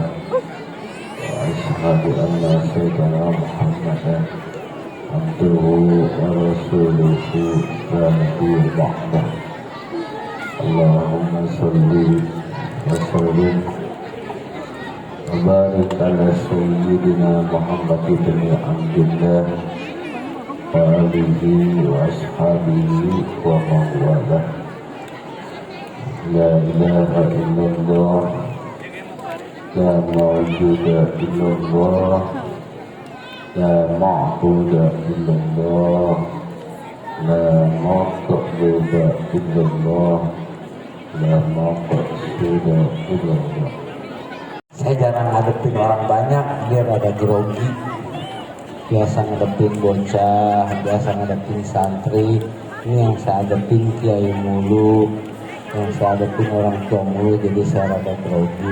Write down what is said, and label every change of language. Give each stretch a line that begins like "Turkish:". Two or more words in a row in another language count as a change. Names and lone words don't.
Arabic: وأشهد أن سيدنا محمدا عبده ورسوله لا نبي بعده. اللهم صل وسلم وبارك على سيدنا محمد بن عبد الله وآله وأصحابه ومن والاه. لا إله إلا الله لا موجود إلا الله لا معبود إلا الله لا مقبود إلا الله لا مقصود إلا الله.
Indonesian: Saya jarang ngadepin orang banyak, dia rada grogi. Biasa ngadepin bocah, biasa ngadepin santri. Ini yang saya hadapin kiai mulu, yang saya hadapin orang tua mulu, jadi saya rada grogi.